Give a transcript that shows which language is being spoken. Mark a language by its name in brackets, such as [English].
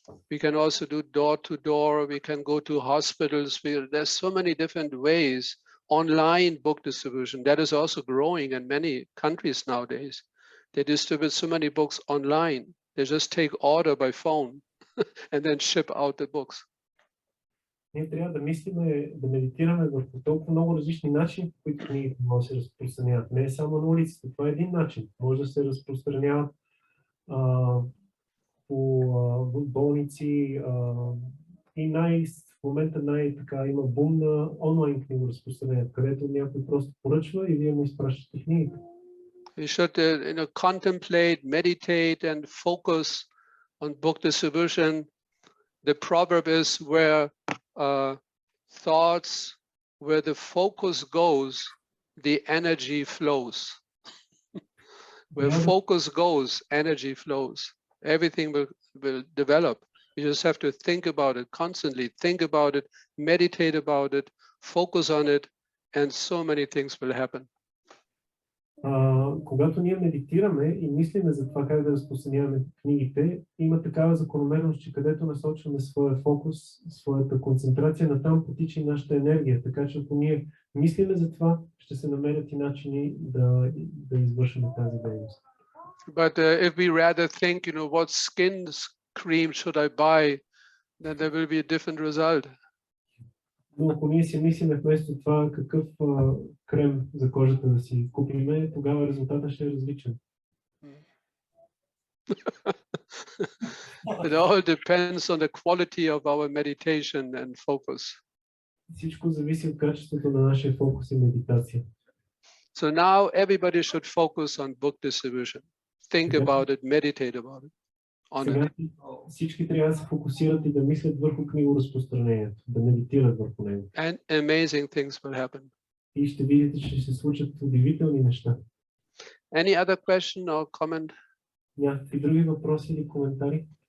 [English] We can also do door to door. We can go to hospitals. There's so many different ways. Online book distribution, that is also growing in many countries nowadays. They distribute so many books online. They just take order by phone and then ship out the books. [Bulgarian] Ние трябва да мислиме, да медитираме върху толкова много различни начини, по които книгите могат да се разпространяват. Не е само на улицата, това е един начин. Може да се разпространяват по болници и в момента има бум на онлайн книго разпространението, където някой просто поръчва и вие му изпращате книгите. [English] We should contemplate, meditate and focus on book distribution. The proverb is where thoughts, where the focus goes, the energy flows. Where focus goes, energy flows. Everything will develop. You just have to think about it constantly, think about it, meditate about it, focus on it, and so many things will happen. [Bulgarian] Когато ние медитираме и мислиме за това как да разпространяваме книгите, има такава закономерност, че където насочваме своя фокус, своята концентрация, натам потича и нашата енергия. Така че ако ние мислиме за това, ще се намерят и начини да извършим тази дейност. [English] But if we rather think, what skin cream should I buy, then there will be a different result. [Bulgarian] Но ако ние си мислиме вместо това какъв крем за кожата да си купиме, тогава резултатът ще е различен. [English] It all depends on the quality of our meditation and focus. [Bulgarian] Всичко зависи от качеството на нашия фокус и медитация. [English] So now everybody should focus on book distribution. Think about it, meditate about it. [Bulgarian] Сега всички трябва да се фокусират и да мислят върху книгоразпространението, да медитират върху него. [English] And amazing things will happen. [Bulgarian] И ще видите, че ще се случат удивителни неща. [English] Any other question or comment? [Bulgarian] Някакви други въпроси или коментари?